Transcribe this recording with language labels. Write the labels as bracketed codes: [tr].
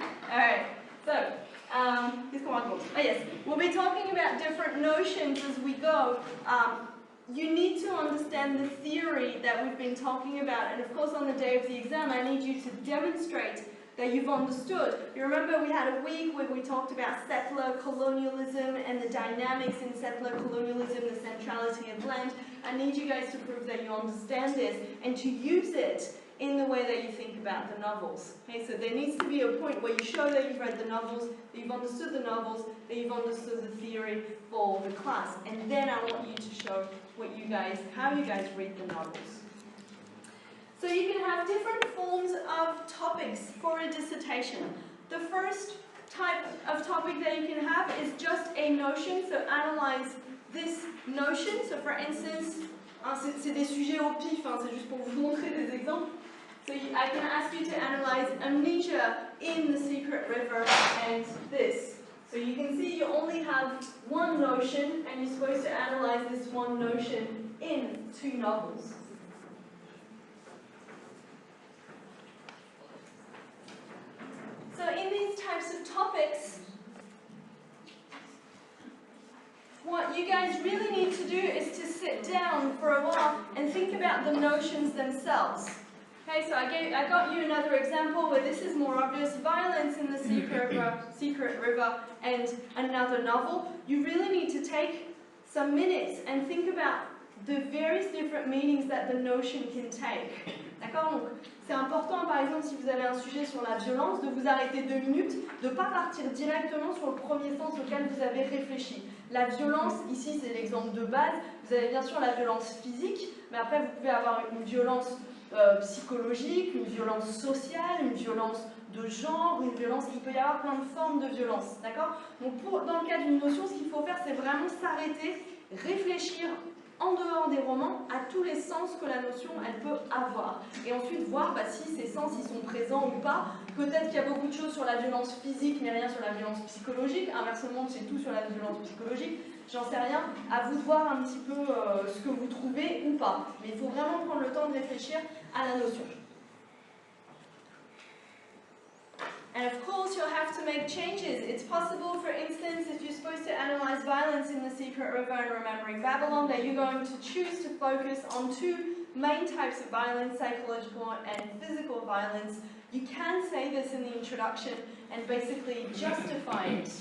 [en] Alright, so, [fr] qu'est-ce qu'on raconte? [en] Oh yes, we'll be talking about different notions as we go. You need to understand the theory that we've been talking about, and of course on the day of the exam I need you to demonstrate that you've understood. You remember we had a week where we talked about settler colonialism and the dynamics in settler colonialism, the centrality of land. I need you guys to prove that you understand this and to use it in the way that you think about the novels. Okay, so there needs to be a point where you show that you've read the novels, that you've understood the novels, that you've understood the theory for the class. And then I want you to show how you guys read the novels. So you can have different forms of topics for a dissertation. The first type of topic that you can have is just a notion, so analyze this notion. So for instance, [fr] c'est des sujets au pif, c'est juste pour vous montrer des exemples. [en] So I can ask you to analyze amnesia in The Secret River and this. So you can see you only have one notion, and you're supposed to analyze this one notion in 2 novels. So in these types of topics, what you guys really need to do is to sit down for a while and think about the notions themselves. Okay, so I got you another example where this is more obvious, violence in the Secret River and another novel. You really need to take some minutes and think about the various different meanings that the notion can take. [fr] D'accord? Donc, c'est important, par exemple, si vous avez un sujet sur la violence, de vous arrêter 2 minutes, de ne pas partir directement sur le premier sens auquel vous avez réfléchi. La violence, ici, c'est l'exemple de base. Vous avez bien sûr la violence physique, mais après, vous pouvez avoir une violence psychologique, une violence sociale, une violence de genre, une violence, il peut y avoir plein de formes de violence, d'accord? Donc dans le cas d'une notion, ce qu'il faut faire, c'est vraiment s'arrêter, réfléchir en dehors des romans à tous les sens que la notion, elle peut avoir. Et ensuite voir si ces sens, ils sont présents ou pas. Peut-être qu'il y a beaucoup de choses sur la violence physique, mais rien sur la violence psychologique. Inversement, c'est tout sur la violence psychologique. J'en sais rien. À vous de voir un petit peu ce que vous trouvez ou pas. Mais il faut vraiment prendre le temps de réfléchir à la notion. [en] And of course, you'll have to make changes. It's possible, for instance, if you're supposed to analyze violence in the Secret River and Remembering Babylon, that you're going to choose to focus on 2 main types of violence, psychological and physical violence. You can say this in the introduction and basically justify it.